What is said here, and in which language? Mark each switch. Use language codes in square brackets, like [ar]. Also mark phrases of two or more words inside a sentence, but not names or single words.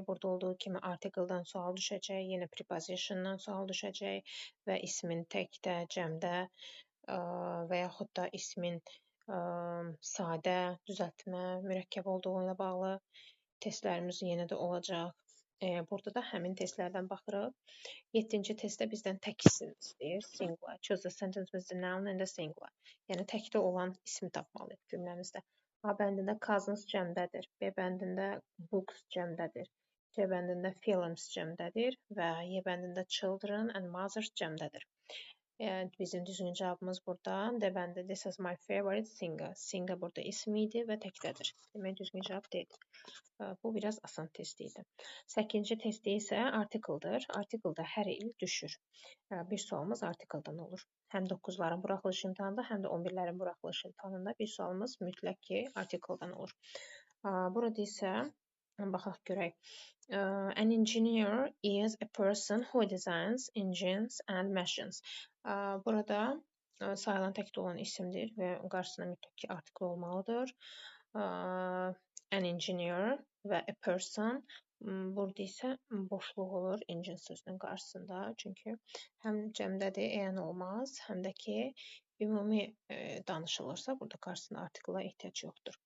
[az] Burada olduğu kimi article'dan sual düşəcək, yenə prepositiondan sual düşəcək və ismin təkdə, cəmdə və yaxud da ismin sadə, düzəltmə, mürəkkəb olduğu ilə bağlı testlərimiz yenə də olacaq. Burada da həmin testlərdən baxırıq. 7-ci testdə bizdən tək isim istəyir. [en] Singular. Choose the sentence with the noun and the singular. [az] Yəni təkdə olan ismi tapmalıyıq cümləmizdə. A bəndində cousins cəmdədir. B bəndində books cəmdədir. C bəndində films cəmdədir və Y bəndində [en] children and mothers [az] cəmdədir. Bizim düzgün cavabımız burada. D bəndi [en] this is my favorite singer. [az] Singer burada ism idi və təkdədir. Demək düzgün cavab D-dir. Bu biraz asan test idi. 8-ci testdə isə article'dır. Article'da hər il düşür. Bir sualımız article'dan olur. Həm 9-ların buraxılış imtahanında, həm də 11-lərin buraxılış imtahanında bir sualımız mütləq ki, article'dan olur. Burada isə baxaq görək. [en] An engineer is a person who designs engines and machines. [az] Burada sayılan təkdə olan isimdir və qarşısına mütləq ki, article olmalıdır. [en] An engineer və a person. [az] Burada isə boşluq olur engine sözünün qarşısında. Çünki həm cəmdədir, eyan olmaz, həm də ki, ümumi danışılırsa, burada qarşısında article-a ehtiyac yoxdur.